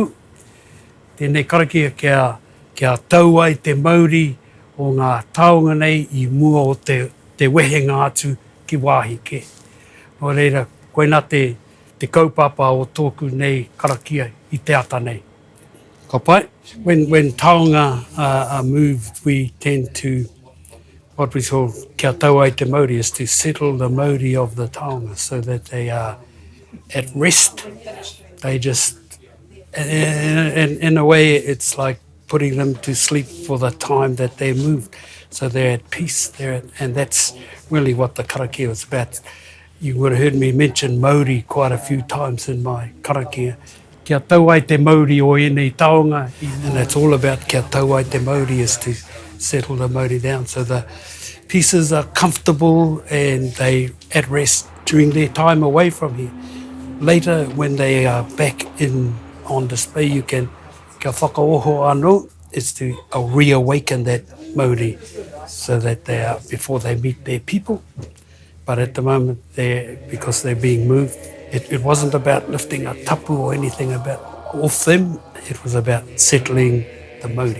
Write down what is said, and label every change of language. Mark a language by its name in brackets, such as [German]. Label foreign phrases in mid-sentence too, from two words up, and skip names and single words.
[Māori] Tēnei karakia kia tau ai te mauri o ngā taonga nei i mua o te wehenga atu ki wāhi ke. Nō reira, koe nā te kaupapa o tōku nei karakia i te ata nei. Ka pai? [English] When taonga are moved, we tend to, what we call [Māori] kia tau ai te mauri, [English] is to settle the mauri of the taonga so that they are at rest. They just, in a way, it's like putting them to sleep for the time that they're moved. So they're at peace, and that's really what the karakia is about. You would have heard me mention mauri quite a few times in my karakia. [Māori] Kia tau ai te mauri o enei taonga, [English] and it's all about [Māori] kia tau ai te mauri [English] is to settle the mauri down so the pieces are comfortable and they at rest during their time away from here. Later, when they are back on display, you can [Māori] kia whakaoho anō, [English] is to reawaken that mauri so that they are, before they meet their people. But at the moment, because they're being moved, it wasn't about lifting a tapu or anything about off them. It was about settling the mauri.